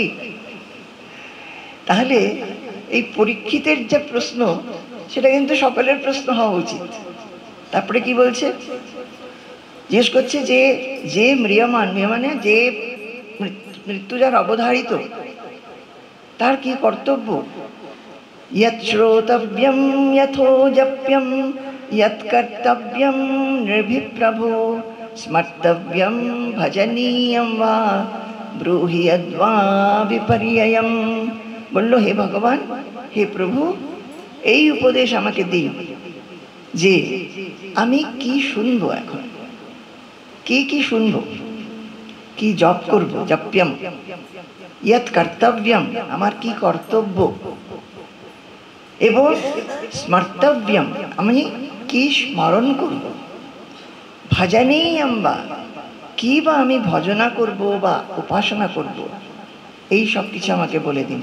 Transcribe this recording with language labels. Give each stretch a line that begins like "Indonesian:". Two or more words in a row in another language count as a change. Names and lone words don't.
Bangla: তাহলে এই পরীক্ষিতের যে প্রশ্ন, সেটা কিন্তু সকলের প্রশ্ন হওয়া উচিত। তারপরে কি বলছে? জিজ্ঞেস করছে যে ম্রিয়মান, মানে যে মৃত্যু যার অবধারিত, তার কি কর্তব্য?
Sanskrit: यत् श्रोतव्यं यथो जप्यं यत् कर्तव्यं नृभिः प्रभो स्मर्तव्यं भजनीयं वा ब्रूहि यद्वा विपर्ययम्।
Bangla: বলল, হে ভগবান, হে প্রভু, এই উপদেশ আমাকে দিন যে আমি কি শুনবো, এখন কি শুনবো, কি জপ করব, জপ্যম,
Sanskrit: ইয়ৎ কর্তব্যম,
Bangla: আমার কি কর্তব্য, এবং স্মর্তব্যম, আমি কি স্মরণ করব,
Sanskrit: ভজনীয়ম বা,
Bangla: কি বা আমি ভজনা করব বা উপাসনা করব, এই সব কিছু আমাকে বলে দিন।